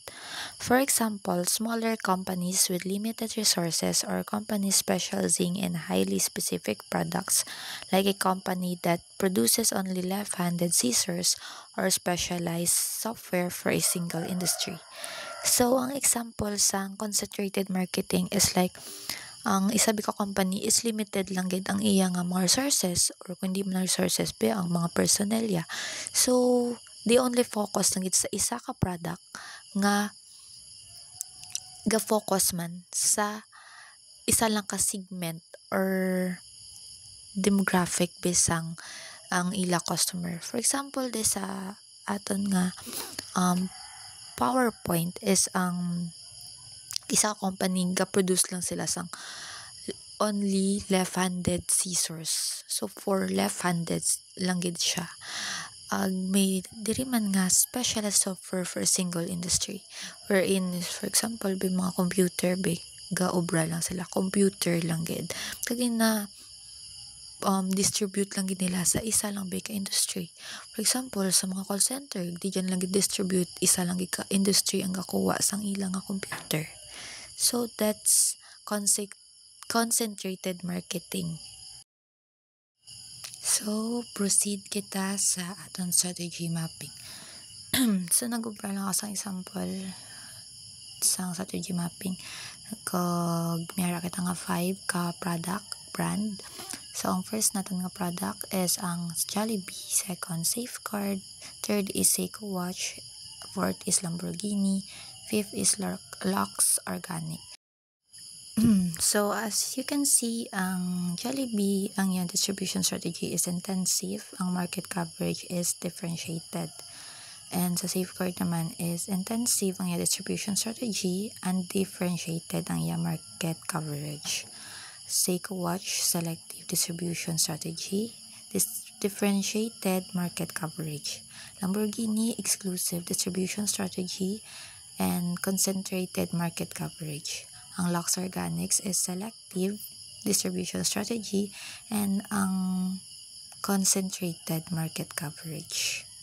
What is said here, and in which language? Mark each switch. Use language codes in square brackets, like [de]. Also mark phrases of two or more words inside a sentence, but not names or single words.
[en] For example, smaller companies with limited resources or companies specializing in highly specific products, like a company that produces only left-handed scissors or specialized software for a single industry. So, [hil] ang example sa concentrated marketing [en] is like, [hil] ang isabi ka company [en] is limited [hil] lang gid ang iya nga mga resources or kundi man resources ang mga personnelya. [en] So, they only focus [hil] lang gid sa isa ka product nga ga-focus man sa isa lang ka [en] segment or demographic [hil] bisang ang ila customer. [en] For example, [hil] sa aton nga PowerPoint is ang isa company ga-produce lang sila sang [en] only left-handed scissors. So, for left-handed [hil] lang gid siya. May diri man nga [en] specialized software for a single industry. Wherein, for example, [hil] mga computer ga-obra lang sila. Computer lang gid. Kagi na distribute lang gid nila sa isa lang ka industry. [en] For example, [hil] sa mga [en] call center, [hil] di dyan lang gid distribute isa lang gid ka industry ang gakuha sang ilang nga computer. [en] So, that's concentrated marketing. [hil] So, proceed kita sa aton [en] strategy mapping. [hil] So, nag-upra lang ako sa example sa [en] strategy mapping. [hil] Mayroon kita nga 5 ka [en] product, brand. [hil] So, ang first natin nga product is ang Jollibee. Second, Safeguard. Third is Seiko Watch. Fourth is Lamborghini. Fifth is Lux Organic. [en] So, as you can see, [hil] ang Jollibee, ang iyang [en] distribution strategy is intensive, [hil] ang [en] market coverage is differentiated. [hil] And sa Safeguard naman [en] is intensive [hil] ang iyang [en] distribution strategy and differentiated [hil] ang iyang [en] market coverage. Seiko Watch, selective distribution strategy, differentiated market coverage. Lamborghini, exclusive distribution strategy and concentrated market coverage. Ang Lux Organics is selective distribution strategy and ang concentrated market coverage.